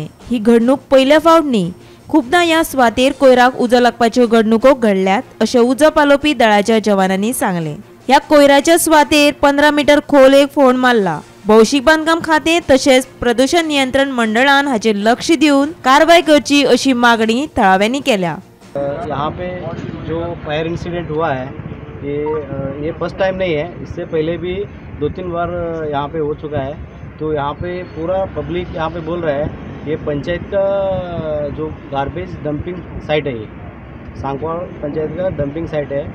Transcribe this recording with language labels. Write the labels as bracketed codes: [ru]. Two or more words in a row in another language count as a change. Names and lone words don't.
[kok] ही घडणूक पयल्या फावट न्ही, खूबदां ह्या सुवातेर कोयराक उजो लागपाच्यो घडणुको घडल्यात, अशें उजो पालोवपी दळाच्या जवानांनी सांगले। ह्या कोयराच्या सुवातेर 15 मीटर खोल एक फोंड मारला। भौशीक बांदकाम खातें तशेंच प्रदूषण नियंत्रण मंडळान हाचेर लक्ष दिवन कारवाई करची अशी मागणी थळाव्यांनी केल्या। [hi] यहाँ पे जो [en] fire incident [hi] हुआ है ये [en] first time [hi] नहीं है, इससे पहले भी 2-3 बार यहाँ पे हो चुका है। तो यहाँ पे पूरा पब्लिक यहाँ पे बोल रहा है ये पंचायत का जो [en] garbage dumping site [hi] है, ये सांकवाड़ पंचायत का [en] dumping site [hi] है।